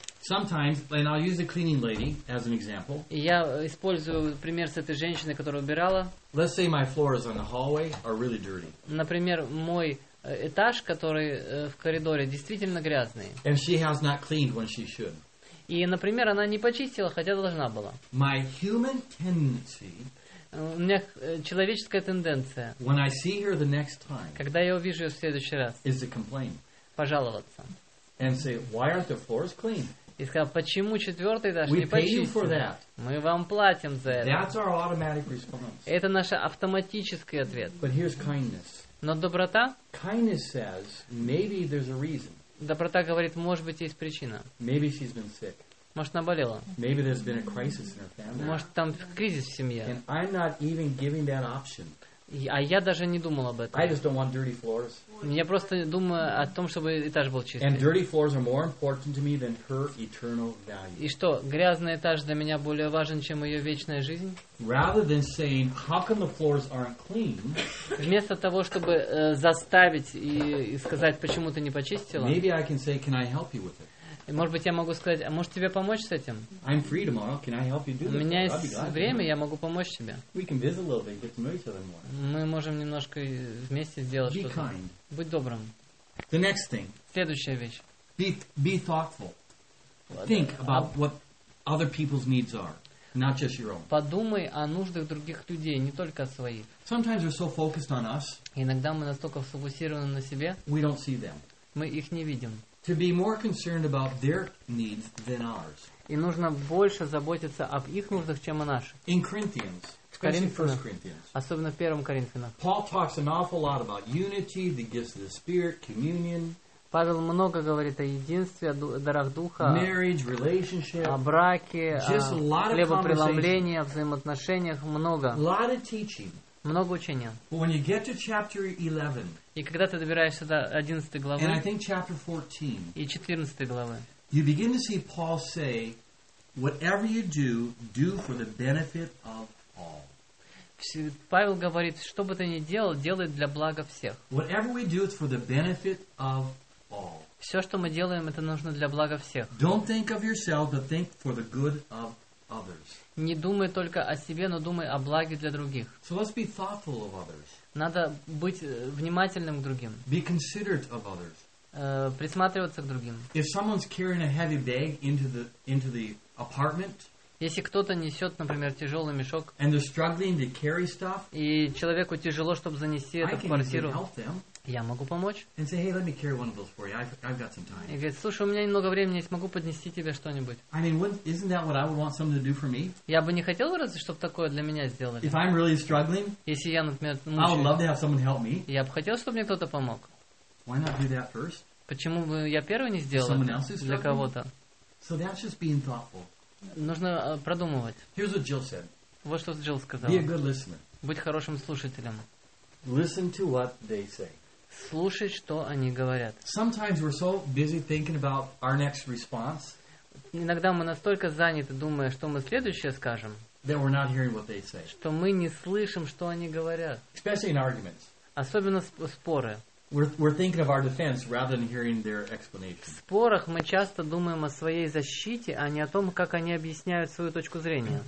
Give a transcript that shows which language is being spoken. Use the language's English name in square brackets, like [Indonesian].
[English] Sometimes, and I'll use the cleaning lady as an example. [Russian] Я использую пример с этой женщиной, которая убирала. [English] Let's say my floor is on the hallway or really dirty. [Russian] Например, мой этаж, который в коридоре, действительно грязный. [English] And she has not cleaned when she should. [Russian] И, например, она не почистила, хотя должна была. [English] My human tendency. [Russian] У меня человеческая тенденция. [English] When I see her the next time, [Russian] когда я увижу ее в следующий раз, [English] is to complain. [Russian] Пожаловаться. [English] And say, why aren't the floors clean? [Russian] И сказал, почему четвертый этаж не почистил? Мы вам платим за это. [English] That's our automatic response. [Russian] Это наш автоматический ответ. [English] But here's kindness. [Russian] Но доброта? [English] Kindness says, maybe there's a reason. [Russian] Доброта говорит, может быть, есть причина. [English] Maybe she's been sick. [Russian] Может, она болела. [English] Maybe there's been a crisis in her family. [Russian] Может, там кризис в семье. [English] And I'm not even giving that option. [Russian] А я даже не думал об этом. [English] I just don't want dirty floors. [Russian] Я просто думаю о том, чтобы этаж был чистый. [English] And dirty floors are more important to me than her eternal value. [Russian] И что, грязный этаж для меня более важен, чем ее вечная жизнь? [English] Rather than saying, how come the floors aren't clean? [Russian] Вместо того, чтобы заставить и сказать, почему ты не почистила? [English] Maybe I can say, can I help you with it? [Russian] Может быть, я могу сказать, а может тебе помочь с этим? [English] I'm free tomorrow. Can I help you do this? [Russian] У меня есть время, я могу помочь тебе. [English] We can visit a little bit, get to know each other more. [Russian] Мы можем немножко вместе сделать [English] be [Russian] что-то. [English] Kind. [Russian] Будь добрым. [English] The next thing. [Russian] Следующая вещь. [English] Be thoughtful. Think about what other people's needs are, not just your own. [Russian] Подумай о нуждах других людей, не только о своих. [English] Sometimes we're so focused on us. [Russian] Иногда мы настолько сфокусированы на себе. [English] We don't see them. [Russian] Мы их не видим. [English] To be more concerned about their needs than ours. [Russian] И нужно больше заботиться об их нуждах, чем о наших. [English] In Corinthians, [Russian] особенно в первом Коринфянах. [English] Paul talks an awful lot about unity, the gifts of the Spirit, communion. [Russian] Павел много говорит о единстве, о дарах духа. [English] Marriage, relationship. [Russian] О браке, о хлебопреломлении, о взаимоотношениях много. [English] A lot of teaching. [Russian] Много учения. [English] But when you get to chapter 11, [Russian] и когда ты добираешься до 11 главы, [English] and I think chapter 14, [Russian] и 14 главы, [English] you begin to see Paul say, whatever you do, do for the benefit of all. [Russian] Павел говорит, что бы ты ни делал, делай для блага всех. [English] Whatever we do, it's for the benefit of all. [Russian] Все, что мы делаем, это нужно для блага всех. [English] Don't think of yourself, but think for the good of others. [Russian] Не думай только о себе, но думай о благе для других. [English] So let's be thoughtful of others. [Russian] Надо быть внимательным к другим. [English] Be considerate of others. [Russian] Присматриваться к другим. [English] If someone's carrying a heavy bag into the apartment, [Russian] если кто-то несет, например, тяжелый мешок, [English] and they're struggling to carry stuff, [Russian] и человеку тяжело, чтобы занести это в квартиру, [English] I can help them. [Russian] Я могу помочь. [English] And say, hey, let me carry one of those for you. I've got some time. [Russian] И говорит, слушай, у меня немного времени, я смогу поднести тебе что-нибудь. [English] I mean, isn't that what I would want someone to do for me? [Russian] Я бы не хотел, разве, чтобы такое для меня сделали. [English] If I'm really struggling, [Russian] если я, например, мучаюсь, [English] I would love to have someone help me. [Russian] Я бы хотел, чтобы мне кто-то помог. [English] Why not do that first? [Russian] Почему бы я первый не сделал для кого-то? [English] So that's just being thoughtful. [Russian] Нужно продумывать. [English] Here's what Jill said. [Russian] Вот что Джилл сказала. [English] Be a good listener. [Russian] Будь хорошим слушателем. [English] Listen to what they say. [Russian] Слушать, что они говорят. [English] Sometimes we're so busy thinking about our next response. [Russian] Иногда мы настолько заняты, думая, что мы следующее скажем, [English] that we're not hearing what they say. [Russian] Что мы не слышим, что они говорят. [English] Especially in arguments. [Russian] Особенно споры. [English] We're thinking of our defense rather than hearing their explanation. [Russian] В спорах мы часто думаем о своей защите, а не о том, как они объясняют свою точку зрения.